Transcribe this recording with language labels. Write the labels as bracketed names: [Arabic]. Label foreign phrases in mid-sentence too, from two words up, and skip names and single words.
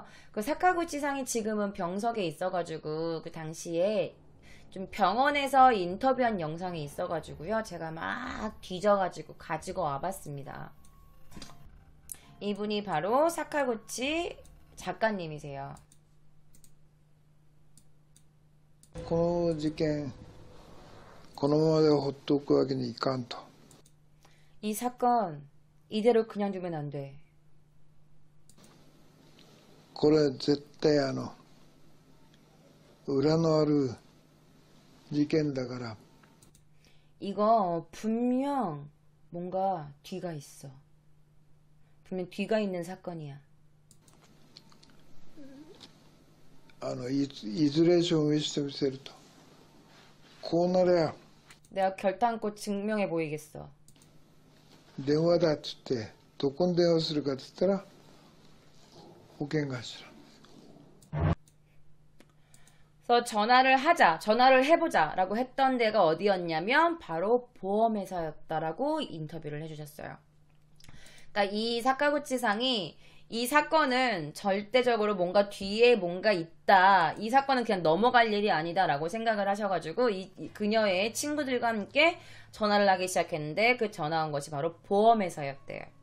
[Korean] 그 사카구치 상이 지금은 병석에 있어가지고 그 당시에 좀 병원에서 인터뷰한 영상이 있어가지고요. 제가 막 뒤져가지고 가지고 와봤습니다. 이분이 바로 사카구치 작가님이세요. [Japanese] この事件このままで放っておくわけにいかんと。 [Korean] 이 사건 이대로 그냥 두면 안 돼. [Japanese] これ絶対裏のある事件だから。 [Korean] 이거 분명 뭔가 뒤가 있어. 분명 뒤가 있는 사건이야. [Japanese] いずれ証明してみせると。こうなりゃ [Korean] 내가 결단코 증명해 보이겠어. [Japanese] 電話だっつってどこに電話するかっつったら保険会社。 [Korean] 그래서 전화를 해보자 라고 했던 데가 어디였냐면 바로 보험회사였다라고 인터뷰를 해주셨어요. 그러니까 이 사카구치 상이 이 사건은 절대적으로 뭔가 뒤에 뭔가 있다, 이 사건은 그냥 넘어갈 일이 아니다 라고 생각을 하셔가지고 이 그녀의 친구들과 함께 전화를 하기 시작했는데 그 전화 온 것이 바로 보험회사였대요.